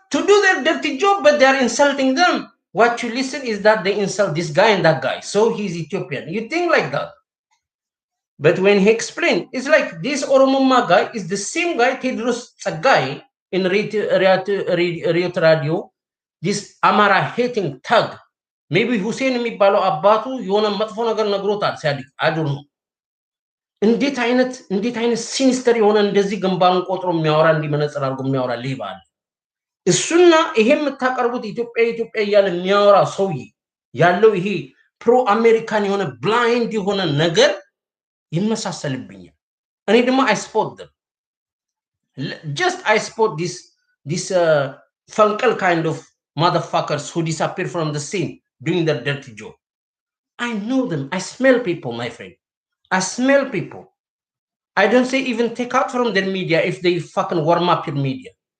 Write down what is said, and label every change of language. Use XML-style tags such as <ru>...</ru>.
<en>To do their dirty job, but they're insulting them. What you listen is that they insult this guy and that guy. So he's Ethiopian. You think like that. But when he explained, it's like this Oromoma guy is the same guy, Tedros Tsagai, in Riot Radio, this Amara hating thug. Maybe</en> <am>Hussein የሚባለው አባቱ የሆነ መጥፎ ነገር ነግሮታል ሲያድግ</am> <en>I don't know.</en> <am>እንዴት አይነት ሲኒስተር የሆነ እንደዚህ ግንባሩን ቆጥሮ የሚያወራ እንዲመነጽር አድርጎ የሚያወራ ሌባ አለ። እሱና ይሄ የምታቀርቡት ኢትዮጵያ እያለ የሚያወራ ሰውዬ ያለው ይሄ ፕሮ አሜሪካን የሆነ ብላይንድ የሆነ ነገር ይመሳሰልብኛል። እኔ ደግሞ</am> <en>I spot them. I spot this funkel kind of motherfuckers who disappear from the scene doing their dirty job. I know them. I smell people, my friend. I smell people. I don't say even take out from their media if they fucking warm up your media.</en>